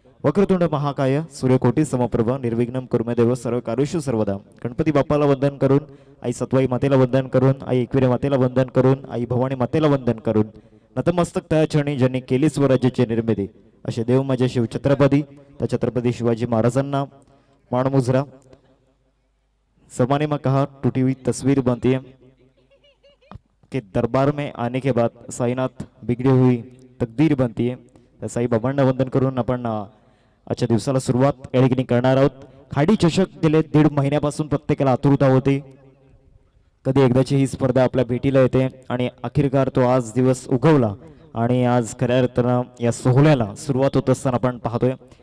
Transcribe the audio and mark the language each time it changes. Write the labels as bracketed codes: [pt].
[sa] वक्रतुंड महाकाय सूर्यकोटी समप्रभ निर्विघ्नम कुर्मे सर्व कारुष्य सर्वदा. [mr] गणपती बाप्पाला वंदन करून, आई सत्वाई मातेला वंदन करून, आई एकविरे मातेला वंदन करून, आई भवानी मातेला वंदन करून, नतमस्तक त्या चरणी ज्यांनी केली स्वराज्याची निर्मिती असे देव माझे शिव छत्रपती. त्या छत्रपती शिवाजी महाराजांना माणमुजरा. [hi] समाने में कहा टूटी हुई तस्वीर बनती है कि दरबार में आने के बाद साईनाथ बिगड़ी हुई तकदीर बनती है. [mr] त्या साई बाबांना वंदन करून आपण आजच्या दिवसाला सुरुवात या ठिकाणी करणार आहोत. खाडी चषक गेले 1.5 महिन्यापासून प्रत्येकाला आतुरता होती, कधी एकदाची ही स्पर्धा आपल्या भेटीला येते आणि अखेरकार तो आज दिवस उगवला आणि आज खऱ्या अर्थानं या सोहळ्याला सुरुवात होत असताना आपण पाहतोय.